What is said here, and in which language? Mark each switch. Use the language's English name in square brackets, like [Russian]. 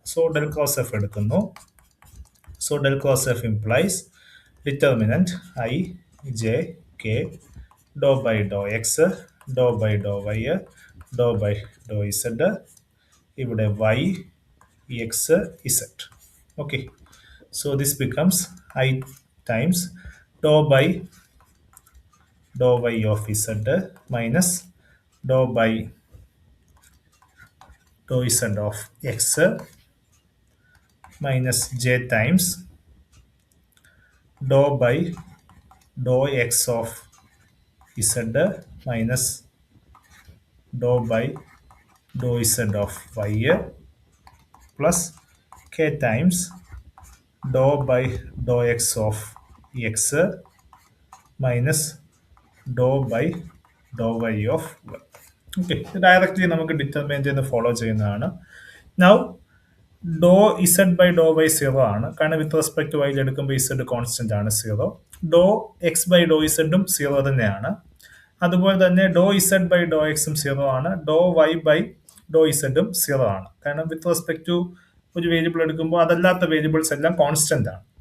[English] So del cross F എടുക്കുന്നു. So del cross F implies determinant I J K dou by dou X dou by dou Y dou by dou Z, ഇവിടെ Y X Z. Okay, so this becomes I times dou by dou y of z minus dou by dou z of x minus j times dou by dou x of z minus dou by dou z of y plus k times dou by dou x of x minus dou by dou y of y. [Malayalam] Okay, directly നമുക്ക് determinant എന്ന് follow ചെയ്യുന്നതാണ്. Now Dr Z by Dr Y 0 ആണ്, കാരണം with respect to വൈയിൽ എടുക്കുമ്പോൾ Z constant ആണ് 0. ഡോ X by ഡോ ഇസഡും 0 തന്നെയാണ്. അതുപോലെ തന്നെ ഡോ ഇസഡ് ബൈ ഡോ എക്സും 0 ആണ്, ഡോ വൈ ബൈ ഡോ ഇസഡും 0 ആണ്, കാരണം വിത്ത് റെസ്പെക്ട് ടു ഒരു വേരിയബിൾ എടുക്കുമ്പോൾ അതല്ലാത്ത വേരിയബിൾസ് എല്ലാം കോൺസ്റ്റന്റ് ആണ്.